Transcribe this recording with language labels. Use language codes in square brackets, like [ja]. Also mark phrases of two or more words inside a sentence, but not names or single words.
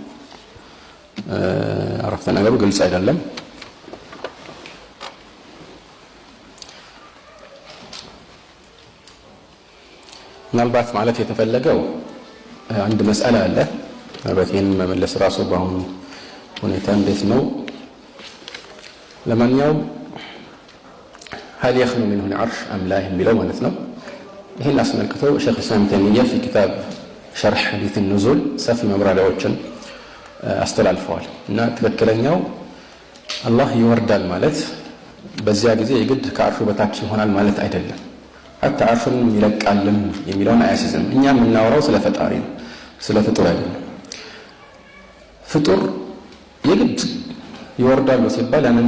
[am] አረፍተ ነገሩ ግልጽ አይደለም። ምናልባት ማለት የተፈለገው አንድ መስአላ አለ አበቴን መመለስ ራሱ በአሁኑ ሁኔታ እንዴት ነው? ለማንኛውም [ar] هل يخلو منه العرش أم لا [am] የሚለው ማለት ነው። ይሄን አስመልክቶ ሼኽ ኢስላም ተይሚያ [ar] في كتاب شرح حديث النزول [am] ሰፊ መብራሪያዎችን አስተላልፈዋል እና ትክክለኛው አላህ ይወርዳል ማለት በዚያ ጊዜ የግድ ከአርሹ በታች ይሆናል ማለት አይደለም። አታ አርሹን ይለቃልም የሚለውን አያስይዝም። እኛ የምናወራው ስለ ፈጣሪ ነው፣ ስለ ፍጡር አይደለም። ፍጡር የግድ ይወርዳሉ ሲባል ያንን